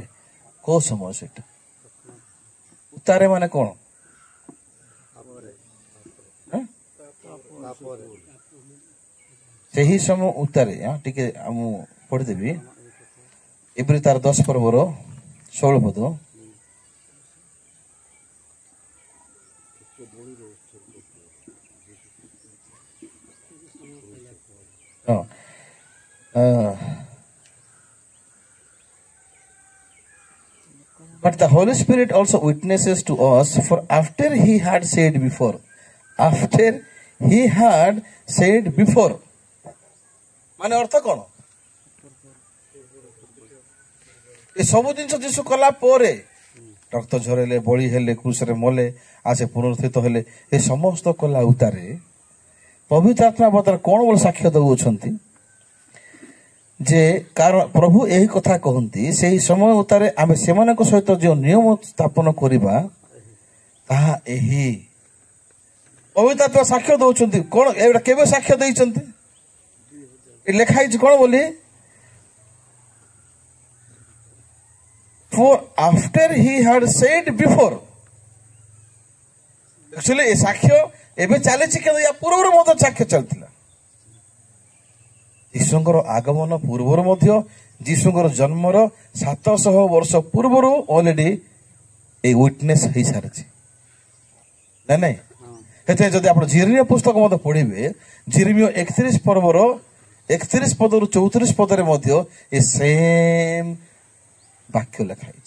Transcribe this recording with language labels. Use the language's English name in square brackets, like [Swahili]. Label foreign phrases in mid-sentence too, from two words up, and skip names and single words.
[Odia] କୋଉ ସମୟ ସେଇଟା? ଉତ୍ତାରେ ମାନେ କଣ? ସେହି ସମୟ ଉତ୍ତାରେ। ଟିକେ ମୁଁ ପଢିଦେବି। ଏପରି ତାର 10 ପର୍ବର 16 ପଦ। [English] But the Holy Spirit also witnesses to us, for after he had said before, [Odia] ମାନେ ଅର୍ଥ କଣ? ଏ ସବୁ ଜିନିଷ ଯୀଶୁ କଲା ପରେ, ରକ୍ତ ଝରେଇଲେ, ବଳି ହେଲେ, କ୍ରୁଶରେ ମଲେ, ଆସେ ପୁନରୁତ୍ଥିତ ହେଲେ, ଏ ସମସ୍ତ କଲା ଉତ୍ତାରେ ପବିତ୍ର ଆତ୍ମା ବର୍ତ୍ତମାନ କଣ ବୋଲି ସାକ୍ଷ୍ୟ ଦଉଛନ୍ତି? ଯେ କାରଣ ପ୍ରଭୁ ଏହି କଥା କହନ୍ତି, ସେହି ସମୟ ଉତ୍ତାରେ ଆମେ ସେମାନଙ୍କ ସହିତ ଯେଉଁ ନିୟମ ସ୍ଥାପନ କରିବା, ତାହା ଏହି ପବିତ୍ର ଆତ୍ମା ସାକ୍ଷ୍ୟ ଦଉଛନ୍ତି। କଣ ଏଇଟା କେବେ ସାକ୍ଷ୍ୟ ଦେଇଛନ୍ତି? ଲେଖା ହେଇଛି କଣ ବୋଲି? [English] For after he had said before. [Odia] Actually ଏ ସାକ୍ଷ୍ୟ ଏବେ ଚାଲିଛି, କିନ୍ତୁ ୟା ପୂର୍ବରୁ ମଧ୍ୟ ସାକ୍ଷ୍ୟ ଚାଲିଥିଲା। ଯୀଶୁଙ୍କର ଆଗମନ ପୂର୍ବରୁ ମଧ୍ୟ, ଯୀଶୁଙ୍କର ଜନ୍ମର 700 ବର୍ଷ ପୂର୍ବରୁ ଅଲରେଡି ଏଇ ୱିଟନେସ୍ ହେଇସାରିଛି। ନାଇଁ? ସେଥିପାଇଁ ଯଦି ଆପଣ ଜିରିମିୟ ପୁସ୍ତକ ମଧ୍ୟ ପଢିବେ, ଜିରିମିୟ 31 ପର୍ବର 31 ପଦରୁ 34 ପଦରେ ମଧ୍ୟ ଏ ସେମ୍ ବାକ୍ୟ ଲେଖା ହେଇଛି।